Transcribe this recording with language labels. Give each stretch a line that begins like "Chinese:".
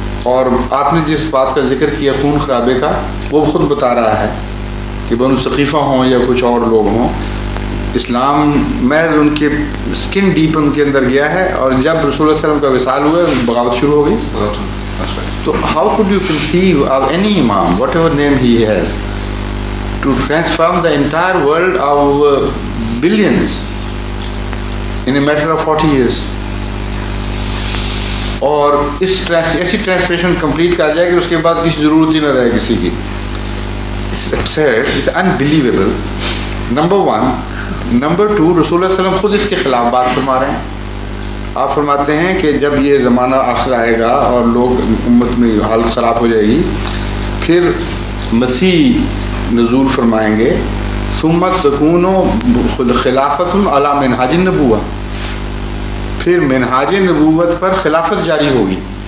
Urdu: اور آپ نے جس بات کا ذکر کیا خون خرابے کا, وہ خود بتا رہا ہے کہ بنو ثقیفہ ہوں یا کچھ اور لوگ ہوں, اسلام میں ان کے سکن ڈیپ ان کے اندر گیا ہے, اور جب رسول اللہ علیہ وسلم کا وصال ہوا بغاوت شروع ہو گئی.
English: تو how could you conceive of any imam, whatever name he has, to transform the entire world of billions in a matter of 40 years?
Urdu: اور ایسی ٹرانسلیشن کمپلیٹ کر جائے کہ اس کے بعد کسی ضرورت ہی نہ رہے کسی کی.
English: It's absurd, it's unbelievable. Number one. Number two,
Urdu: رسول اللہ علیہ وسلم خود اس کے خلاف بات فرما رہے ہیں. آپ فرماتے ہیں کہ جب یہ زمانہ آخر آئے گا اور لوگ امت میں حالت خراب ہو جائے گی, پھر مسیح نزول فرمائیں گے,
Arabic: ثم تکون خلافت علی منہاج النبوہ,
Urdu: پھر منہاج نبوت پر خلافت جاری ہوگی.